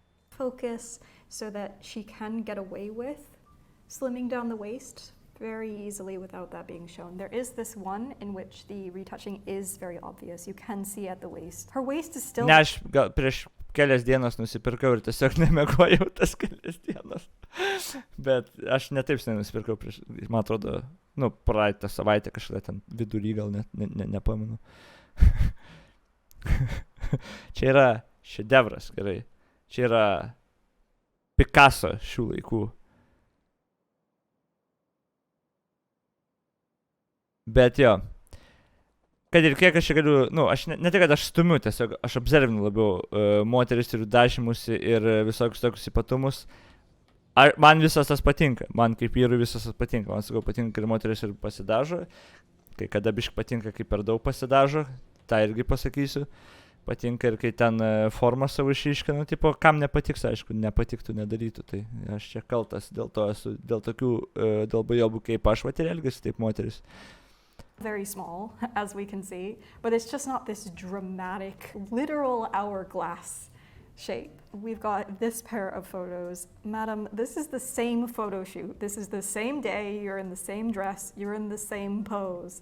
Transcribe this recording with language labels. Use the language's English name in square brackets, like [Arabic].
[English] Focus so that she can get away with slimming down the waist very easily without that being shown. There is this one in which the retouching is very obvious. You can see at the waist. Her waist is still... [Lithuanian] Ne, aš gal prieš kelias dienas nusipirkau ir tiesiog nemegojau tas kelias dienas. Bet aš netaip seniai nusipirkau prieš, man atrodo, praeitą savaitę kažkada ten vidury gal nepamenu. Čia yra šedevras, gerai. Čia yra Picasso šių laikų. Bet jo, kad ir kiek aš čia galiu, aš ne tik, kad aš stumiu, tiesiog aš observinu labiau moteris ir dažymusi ir visokius tokius ypatumus. Man visas tas patinka, man kaip vyrui visas tas patinka. Man sakau, patinka ir moteris ir pasidažo, kai kada biškai patinka, kai per daug pasidažo, tą irgi pasakysiu. Patinka ir kai ten formą savo išryškina, tipo, kam nepatiks, aišku, nepatiktų, nedarytų, tai aš čia kaltas, dėl to esu, dėl tokių, dėl bajobų kaip aš, ir elgiasi taip moteris. [English] Very small, as we can see, but it's just not this dramatic, literal hourglass shape. We've got this pair of photos. Madam, this is the same photo shoot. This is the same day, you're in the same dress, you're in the same pose.